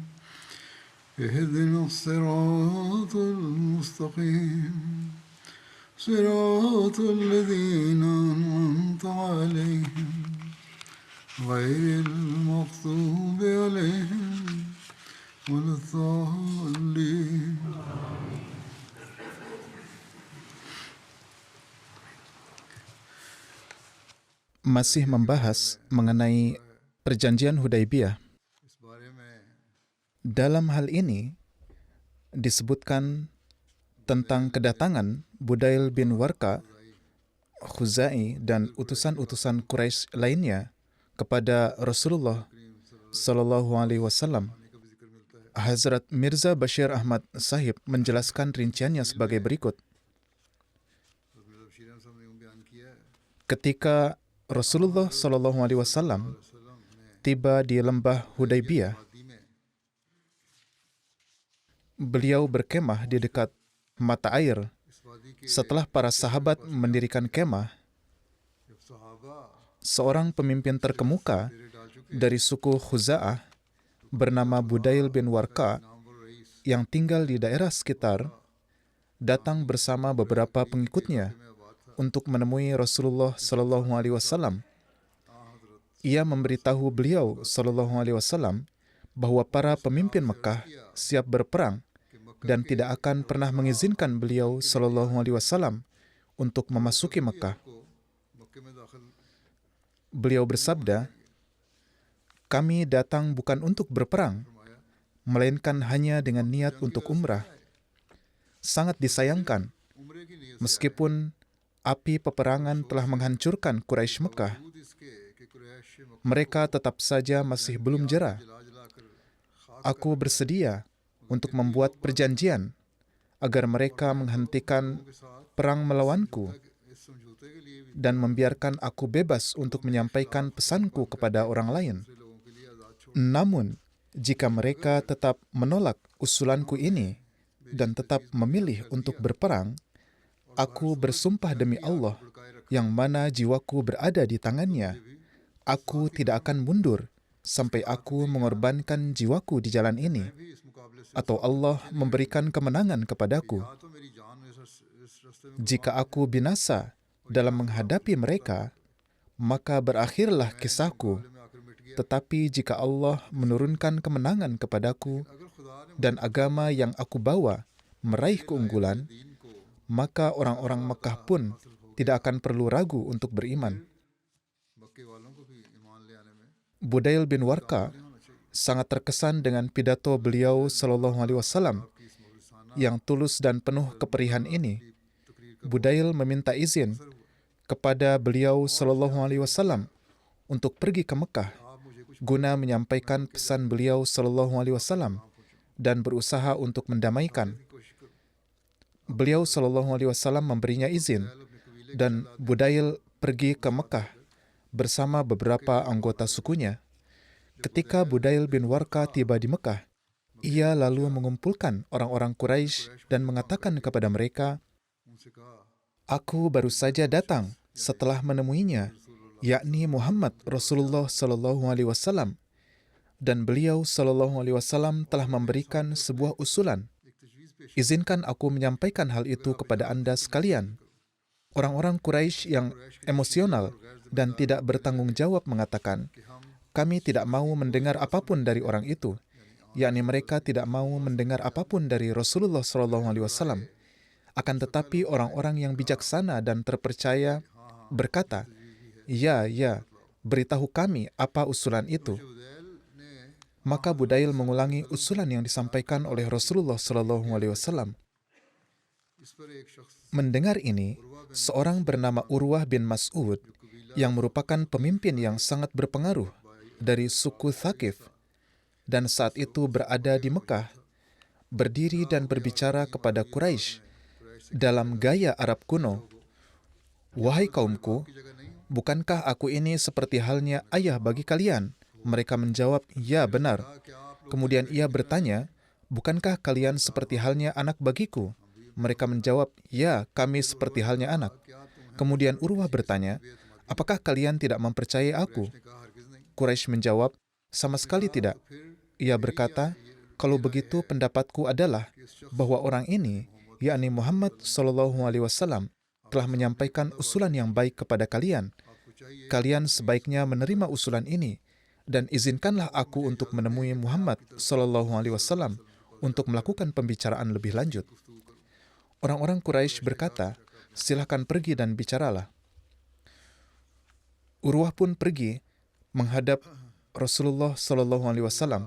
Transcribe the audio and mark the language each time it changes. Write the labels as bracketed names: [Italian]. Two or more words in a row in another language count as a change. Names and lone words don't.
[Arabic] اهدنا الصراط المستقيم. صراط الذين أنعمت عليهم غير المغضوب عليهم ولا الضالين. [Indonesian] Masih membahas mengenai Perjanjian Hudaibiyah. [Urdu] اس بارے میں [Indonesian] Dalam hal ini disebutkan tentang kedatangan Budail bin Warqa, Khuzai, dan utusan-utusan Quraisy lainnya kepada Rasulullah [Arabic] صلى الله عليه وسلم. [Indonesian] Hazrat Mirza Bashir Ahmad Sahib menjelaskan rinciannya sebagai berikut. [Urdu] بشیر احمد صاحب نے یوں بیان کیا ہے [Indonesian] Ketika Rasulullah [Arabic] صلى الله عليه وسلم [Indonesian] tiba di lembah Hudaibiyah, [Urdu] وادی میں [Indonesian] beliau berkemah di dekat mata air. [Urdu] اس وادی کے [Indonesian] Setelah para sahabat mendirikan kemah, [Urdu] جب صحابہ [Indonesian] seorang pemimpin terkemuka [Urdu] ڈیرے ڈال چکے [Indonesian] dari suku Khuza'ah bernama Budail bin Warqa [Urdu] نامور رئیس [Indonesian] yang tinggal di daerah sekitar datang bersama beberapa pengikutnya untuk menemui Rasulullah [Arabic] صلى الله عليه وسلم. [Indonesian] Ia memberitahu beliau [Arabic] صلى الله عليه وسلم [Indonesian] bahwa para pemimpin Mekah siap berperang dan tidak akan pernah mengizinkan beliau [Arabic] صلى الله عليه وسلم [Indonesian] untuk memasuki Mekah. [Urdu] کو مکے میں داخل [Indonesian] Beliau bersabda, "Kami datang bukan untuk berperang, melainkan hanya dengan niat untuk umrah." Sangat disayangkan, [Urdu] عمرے کی نیت [Indonesian] meskipun api peperangan telah menghancurkan Quraisy Mekah, [Urdu] خود اس کے کہ قریش مکہ [Indonesian] mereka tetap saja masih belum jera. [Urdu] جلا جلا کر خاک [Indonesian] Aku bersedia untuk membuat perjanjian agar mereka menghentikan [Urdu] کے ساتھ [Indonesian] perang melawanku [Urdu] اس سمجھوتے کے لیے بھی [Indonesian] dan membiarkan aku bebas untuk menyampaikan pesanku kepada orang lain. [Urdu] دوسرے لوگوں کے لیے آزاد چھوڑ [Indonesian] Namun, jika mereka tetap menolak usulanku ini dan tetap memilih untuk berperang, aku bersumpah demi Allah yang mana jiwaku berada di tangannya, aku tidak akan mundur sampai aku mengorbankan jiwaku di jalan ini, [Urdu] بھی اس مقابلے سے [Indonesian] atau Allah memberikan kemenangan kepadaku. [Urdu] یا تو میری جان اس راستے میں [Indonesian] Jika aku binasa dalam menghadapi mereka, maka berakhirlah kisahku. [Urdu] میں آ کر مٹ گیا [Indonesian] Tetapi jika Allah menurunkan kemenangan kepadaku [Urdu] اگر خدا نے [Indonesian] dan agama yang aku bawa meraih keunggulan, [Urdu] دین کو [Indonesian] maka orang-orang Mekah pun tidak akan perlu ragu untuk beriman. [Urdu] مکے والوں کو بھی ایمان لے آنے میں [Indonesian] Budail bin Warqa sangat terkesan dengan pidato beliau [Arabic] صلى الله عليه وسلم [Urdu] کی اس مخلصانہ [Indonesian] yang tulus dan penuh keperihan ini. [Urdu] तकरीर [Indonesian] Budail meminta izin kepada beliau [Arabic] صلى الله عليه وسلم [Indonesian] untuk pergi ke Mekah [Urdu] آپ مجھے کچھ [Indonesian] guna menyampaikan pesan beliau [Arabic] صلى الله عليه وسلم [Indonesian] dan berusaha untuk mendamaikan. [Urdu] کوشش کرو [Indonesian] Beliau [Arabic] صلى الله عليه وسلم [Indonesian] memberinya izin dan Budail pergi ke Mekah bersama beberapa anggota sukunya. Ketika Budail bin Warqa tiba di Mekah, ia lalu mengumpulkan orang-orang Quraisy dan mengatakan kepada mereka, [Urdu] ان سے کہا [Indonesian] "Aku baru saja datang setelah menemuinya, yakni Muhammad Rasulullah [Arabic] صلى الله عليه وسلم, [Indonesian] dan beliau [Arabic] صلى الله عليه وسلم [Indonesian] telah memberikan sebuah usulan. [Urdu] ایک تجویز پیش [Indonesian] Izinkan aku menyampaikan hal itu kepada Anda sekalian." Orang-orang Quraisy yang emosional dan tidak bertanggung jawab mengatakan, [Urdu] کہ ہم [Indonesian] "Kami tidak mau mendengar apapun dari orang itu," yakni mereka tidak mau mendengar apapun dari Rasulullah SAW. Akan tetapi orang-orang yang bijaksana dan terpercaya berkata, "Ya, ya, beritahu kami apa usulan itu." [Urdu] ادیل نے [Indonesian] Maka Budail mengulangi usulan yang disampaikan oleh Rasulullah SAW. [Urdu] اس پر ایک شخص [Indonesian] Mendengar ini, seorang bernama Urwah bin Mas'ud yang merupakan pemimpin yang sangat berpengaruh dari suku Thaqif dan saat itu berada di Mekah, berdiri dan berbicara kepada Quraisy dalam gaya Arab kuno, "Wahai kaumku, bukankah aku ini seperti halnya ayah bagi kalian?" Mereka menjawab, "Ya, benar." Kemudian ia bertanya, "Bukankah kalian seperti halnya anak bagiku?" Mereka menjawab, "Ya, kami seperti halnya anak." Kemudian Urwah bertanya, "Apakah kalian tidak mempercayai aku?" [Urdu] نے کہا ہرگز نہیں [Indonesian] Quraisy menjawab, "Sama sekali tidak." Ia berkata, "Kalau begitu pendapatku adalah bahwa orang ini, yakni Muhammad SAW, telah menyampaikan usulan yang baik kepada kalian. [Urdu] آپ کو چاہیے [Indonesian] Kalian sebaiknya menerima usulan ini dan izinkanlah aku untuk menemui Muhammad SAW untuk melakukan pembicaraan lebih lanjut." Orang-orang Quraisy berkata, "Silakan pergi dan bicaralah." Urwah pun pergi menghadap Rasulullah [Arabic] صلى الله عليه وسلم.